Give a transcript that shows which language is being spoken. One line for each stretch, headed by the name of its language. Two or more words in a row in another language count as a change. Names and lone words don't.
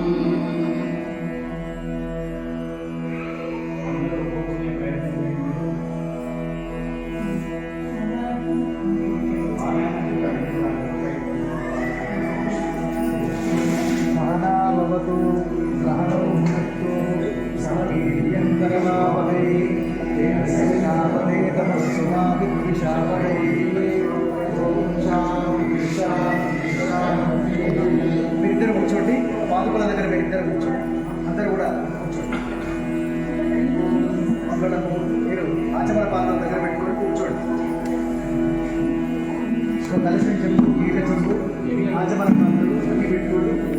Sanskrit: सहनावतु सहनौ भुनक्तु सह वीर्यङ्करवावहै तेजस्विनावधे तमस्तु मा विद्विषावहै ఓం శాంతి శాంతి శాంతి.
Telugu: మీరిద్దరు కూర్చోండి, పాదుకల దగ్గర మీరిద్దరు కూర్చోండి, అందరూ కూడా కూర్చోండి. మంగళము మీరు ఆచమన పాదాల దగ్గర పెట్టుకొని కూర్చోండి. సో కలిసి చెంపు ఈట చెంపు ఆచమన పాదాలు అన్ని పెట్టుకోండి.